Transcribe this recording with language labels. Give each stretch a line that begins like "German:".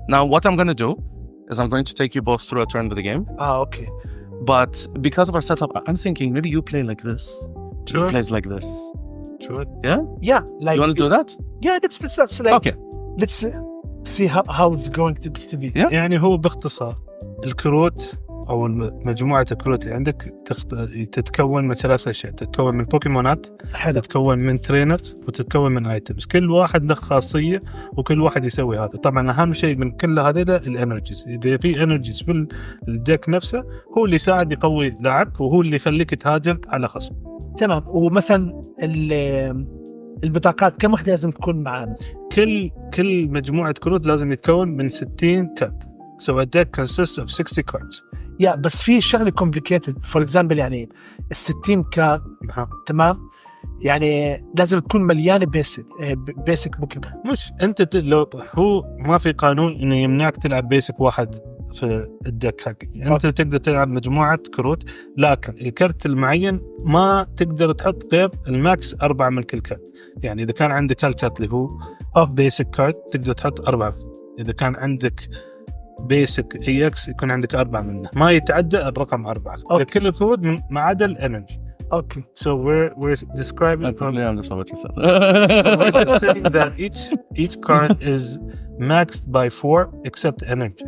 English: Now, what I'm going to do is I'm going to take you both through a turn of the game. Ah, okay. But because of our setup, I'm thinking maybe you play like this. Sure. He plays like this. Sure. Yeah? Yeah. Like, You want to do that? Yeah, let's like, Okay. let's see how it's going to be. Yeah.
Arabic: يعني هو باختصار الكروت أو مجموعة الكروت اللي عندك تتكون من 3 أشياء. تتكون من بوكيمونات، حلو. تتكون من ترينرز، وتتكون من ايتمز. كل واحد له خاصية وكل واحد يسوي هذا. طبعا أهم شيء من كل هذه الانرجيز. إذا في انرجيز في الديك نفسه هو اللي يساعد يقوي اللعب وهو اللي يخليك تهاجم على خصم. تمام. ومثلا البطاقات كم واحدة لازم تكون معانا؟ كل مجموعة كروت لازم يتكون من 60 كارت.
English: So a deck consists of 60 cards.
Arabic: بس في شغله complicated.
English: For example
Arabic: يعني ال60 كارت تمام، يعني لازم تكون مليانه بيسك بوكيمون. مش انت لو هو ما في قانون انه يمنعك تلعب بيسك واحد في الدك حقك. انت تقدر تلعب مجموعه كروت، لكن الكرت المعين ما تقدر تحط غير الماكس 4 من كل كرت. يعني اذا كان عندك هالكرت اللي هو بيسك كارت تقدر تحط 4. اذا كان عندك بيسك EX يكون عندك 4 منه، ما يتعدى الرقم 4. كل الكروت ما عدا الانرجي.
English: Okay. So we're describing. I probably understand what you said. So we're saying that each card is maxed by 4 except energy.